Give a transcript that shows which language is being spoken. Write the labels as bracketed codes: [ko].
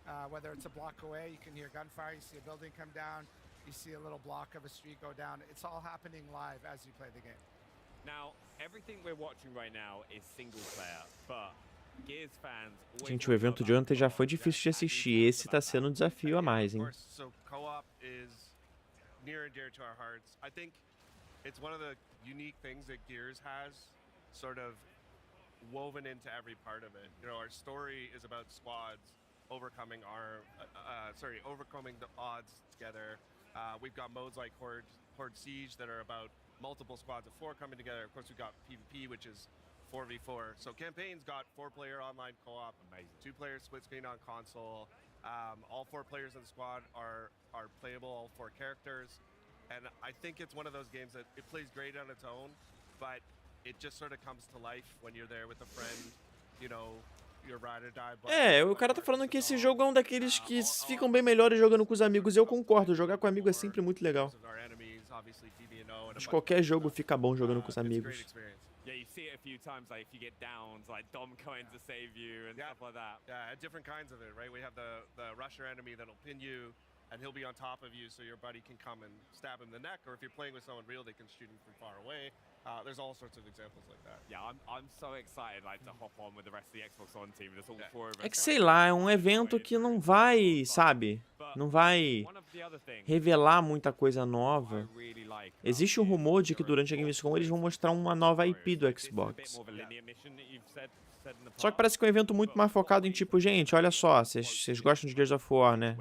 [en] Whether it's a block away, you can hear gunfire, you see a building come down, you see a little block of a street go down. It's all happening live as you play the game. Now, everything we're watching right now is single player, but Gears fans. [pt] Gente, o evento de ontem já foi difícil de assistir. Esse tá sendo um desafio a mais, hein? [en] So co-op is near and dear to our hearts. I think it's one of the unique things that Gears has, sort of woven into every part of it. You know, our story is about squads overcoming overcoming the odds together. We've got modes like Horde Siege that are about multiple squads of 4 coming together. Of course, we've got PvP, which is 4v4. So campaign's got 4-player online co-op, 2-player split screen on console. All 4 players in the squad are playable, all 4 characters. And I think it's one of those games that it plays great on its own, but it just sort of comes to life when you're there with a friend, you know. [pt] É, o cara tá falando que esse jogo é um daqueles que ficam bem melhores jogando com os amigos. Eu concordo, jogar com amigo é sempre muito legal. Mas qualquer jogo fica bom jogando com os amigos. [en] Yeah, you see it a few times, like if you get downs, like Dom coming to save you and stuff like that. Yeah, different kinds of it, right? We have the rusher enemy that'll pin you, and he'll be on top of you, so your buddy can come and stab him in the neck. Or if you're playing with someone real, they can shoot him from far away. There's all sorts of examples like that. Yeah, I'm so excited like to hop on with the rest of the Xbox One team. There's all 4 of us. [pt] É que sei lá, é um evento que não vai, sabe? Não vai revelar muita coisa nova. Existe um rumor de que durante a Gamescom eles vão mostrar uma nova IP do Xbox. Só que parece que é um evento muito mais focado em tipo, gente, olha só, vocês gostam de Gears of War, né?